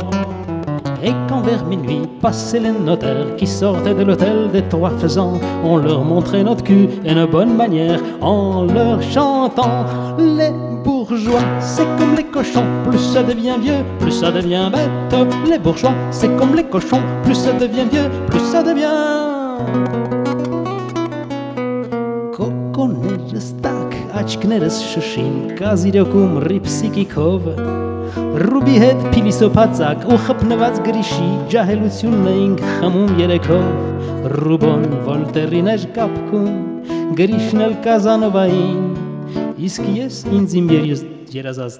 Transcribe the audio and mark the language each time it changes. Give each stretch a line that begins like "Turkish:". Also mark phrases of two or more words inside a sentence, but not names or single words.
French: Et quand vers minuit passaient les notaires qui sortaient de l'hôtel des Trois Faisans, on leur montrait notre cul et nos bonnes manières en leur chantant. Les bourgeois, c'est comme les cochons, plus ça devient vieux, plus ça devient bête. Les bourgeois, c'est comme les cochons, plus ça devient vieux, plus ça devient...
Armenian: Կոկոներս տակ, աչքներս շշին, կազիրոքում ռիպսիկիքով, Ռուբի հետ փիլիսոփածակ ու խփնված գրիշի ջահելությունն էինք խմում երեքով, Ռուբոն Վոլտերին էր կապքում, գրիշն էլ Կազանովային, իսկ ես ինձ իմ երազած